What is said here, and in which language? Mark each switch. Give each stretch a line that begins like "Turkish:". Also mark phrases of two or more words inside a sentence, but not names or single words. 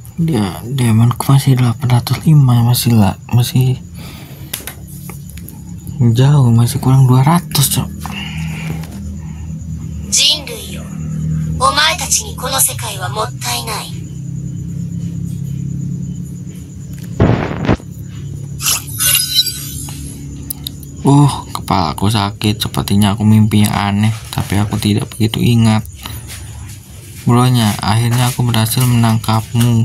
Indonesian: dia demonku masih 805, masih jauh, masih kurang 200, Cok.
Japanese: 人類よ、お前たちにこの世界はもったいない。
Indonesian: Kepalaku sakit, sepertinya aku mimpi yang aneh, tapi aku tidak begitu ingat. Bronya, akhirnya aku berhasil menangkapmu.